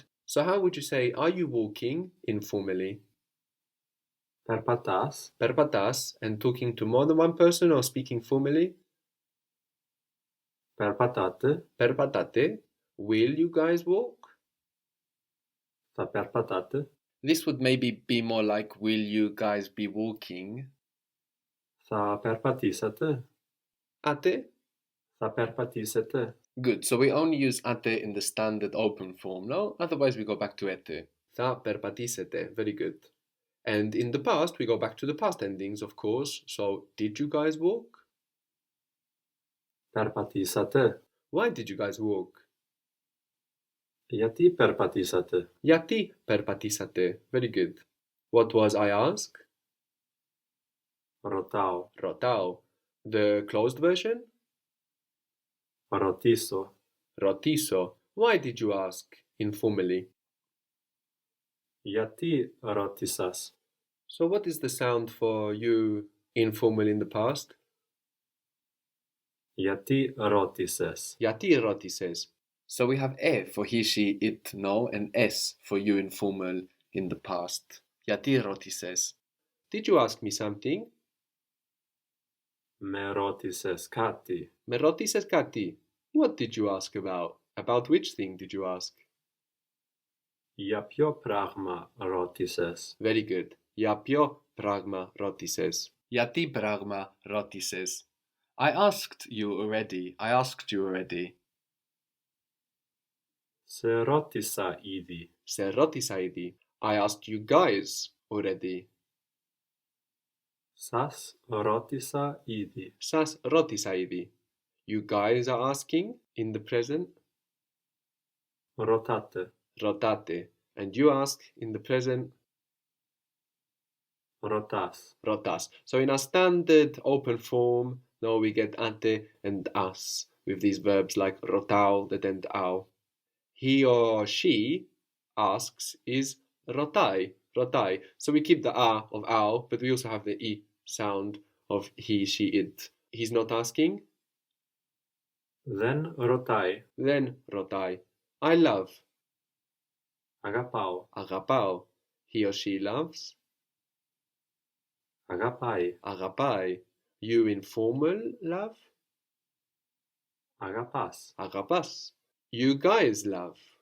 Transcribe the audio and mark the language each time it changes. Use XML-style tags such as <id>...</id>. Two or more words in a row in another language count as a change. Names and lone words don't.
<en>So how would you say, are you walking informally?</en> <el>Περπατάς. Περπατάς,</el> <en>and talking to more than one person or speaking formally?</en> <el>Περπατάτε. Περπατάτε.</el> <en>Will you guys walk?</en> <el>Θα περπατάτε.</el> <en>This would maybe be more like, will you guys be walking?</en> <el>Θα περπατήσετε. Ate? Θα περπατήσετε.</el> <en>Good. So we only use ate in the standard open form, no? Otherwise we go back to ete.</en> <el>Θα περπατήσετε.</el> <en>Very good. And in the past, we go back to the past endings, of course. So, did you guys walk?</en> <el>Περπατήσατε.</el> <en>Why did you guys walk?</en> <el>Γιατί περπατήσατε. Γιατί περπατήσατε.</el> <en>Very good. What was I ask?</en> <el>Ρωτάω. Ρωτάω.</el> <en>The closed version?</en> <el>Ρωτήσω. Ρωτήσω.</el> <en>Why did you ask? Informally.</en> <el>Γιατί ρώτησας.</el> <en>So what is the sound for you informal in the past?</en> <el>Γιατί ρώτησες. Γιατί ρώτησες.</el> <en>So we have e for he, she, it, no, and s for you informal in the past.</en> <el>Γιατί ρώτησες.</el> <en>Did you ask me something?</en> <el>Με ρώτησες κάτι. Με ρώτησες κάτι.</el> <en>What did you ask about? About which thing did you ask?</en> <el>Για ποιο πράγμα ρώτησες.</el> <en>Very good.</en> <el>Για ποιο πράγμα ρώτησες. Γιατί πράγμα ρώτησες.</el> <en>I asked you already. I asked you already.</en> <el>Σε ρώτησα ήδη. Σε ρώτησα ήδη.</el> <en>I asked you guys already.</en> <el>Σας ρώτησα ήδη. Σας ρώτησα ήδη.</el> <en>You guys are asking in the present.</en> <el>Ρωτάτε. Ρωτάτε.</el> <en>And you ask in the present.</en> <el>Ρωτάς. Ρωτάς.</el> <en>So in our standard open form, now we get ante and as with these verbs like ρωτάω, that end ao. He or she asks is</en> <el>ρωτάει, ρωτάει.</el> <en>So we keep the a of ao, but we also have the e sound of he, she, it. He's not asking.</en> <el>Δεν ρωτάει.</el> <en>Then rotai. I love.</en> <el>Αγαπάω.</el> <en>Agapao. He or she loves.</en> <el>Αγαπάει.</el> <en>Agapai. You informal love.</en> <el>Αγαπάς.</el> <en>Agapas. You guys love.</en>